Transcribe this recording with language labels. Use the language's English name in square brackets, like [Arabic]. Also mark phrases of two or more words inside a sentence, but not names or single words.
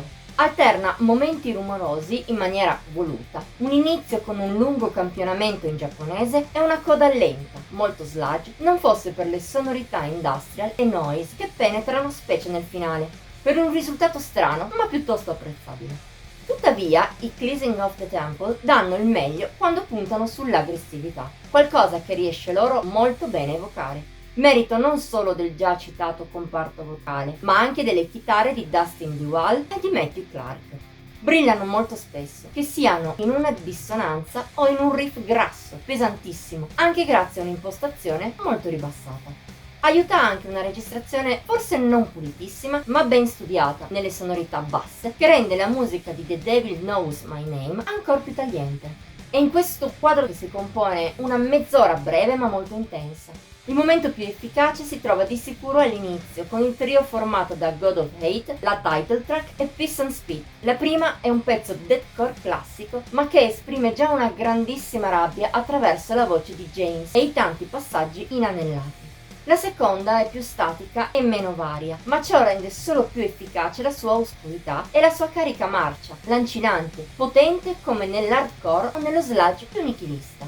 [Italian] Alterna momenti rumorosi in maniera voluta, un inizio con un lungo campionamento in giapponese e una coda lenta, molto sludge, non fosse per le sonorità industrial e noise che penetrano specie nel finale, per un risultato strano ma piuttosto apprezzabile. Tuttavia, i Cleansing of the Temple danno il meglio quando puntano sull'aggressività, qualcosa che riesce loro molto bene a evocare. Merito non solo del già citato comparto vocale, ma anche delle chitarre di Dustin Duval e di Matthew Clark. Brillano molto spesso, che siano in una dissonanza o in un riff grasso, pesantissimo, anche grazie a un'impostazione molto ribassata. Aiuta anche una registrazione forse non pulitissima, ma ben studiata nelle sonorità basse, che rende la musica di The Devil Knows My Name ancora più tagliente. È in questo quadro che si compone una mezz'ora breve ma molto intensa. Il momento più efficace si trova di sicuro all'inizio, con il trio formato da God of Hate, la [English] title track [Italian] e Piss and Spit. La prima è un pezzo deathcore classico, ma che esprime già una grandissima rabbia attraverso la voce di James e i tanti passaggi inanellati. La seconda è più statica e meno varia, ma ciò rende solo più efficace la sua oscurità e la sua carica marcia, lancinante, potente come nell'hardcore o nello sludge più nichilista.